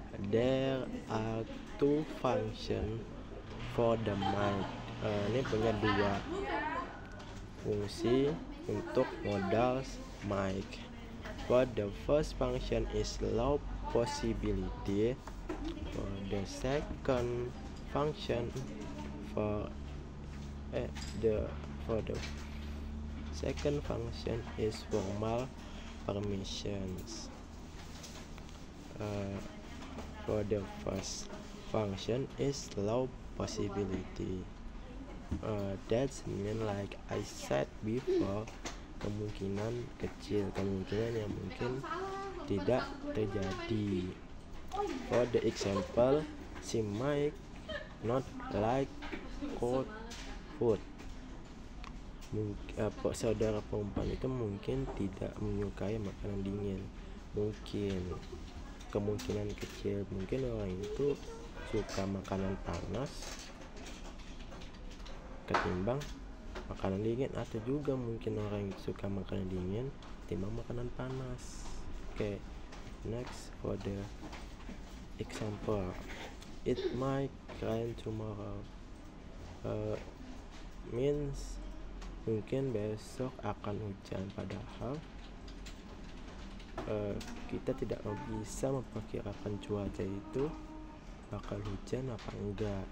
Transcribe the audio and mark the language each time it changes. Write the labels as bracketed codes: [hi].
[en] There are two functions for the mic. [id] Ini punya dua fungsi untuk modals mic. [en] For the first function is low possibility. For the second function for the second function is formal permissions. For the first function is low possibility. That's mean like I said before, [id] kemungkinan kecil, kemungkinan yang mungkin tidak terjadi. [en] For the example, she might not like cold food. [id] Saudara perempuan itu mungkin tidak menyukai makanan dingin. Mungkin, kemungkinan kecil, mungkin orang itu suka makanan panas ketimbang makanan dingin, atau juga mungkin orang yang suka makanan dingin ketimbang makanan panas. [en] Okay, next for the example, it might rain tomorrow. [id] Means mungkin besok akan hujan, padahal kita tidak bisa memperkirakan cuaca itu bakal hujan apa enggak.